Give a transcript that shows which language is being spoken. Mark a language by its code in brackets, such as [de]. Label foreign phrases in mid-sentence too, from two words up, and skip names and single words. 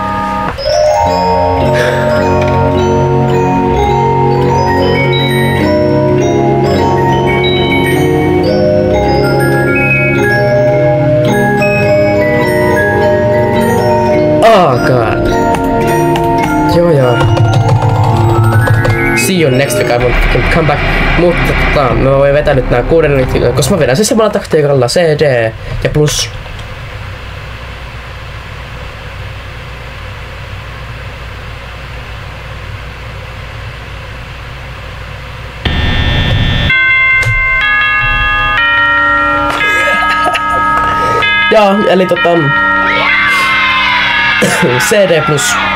[en] Oh god. [fi] Joo. [en] See you next week, I want to come back. [fi] Mutta mä voin vetää nyt nää 6 minuutin, koska mä vedän sen samalla taktiikalla CD ja plus. Joo, eli CD plus.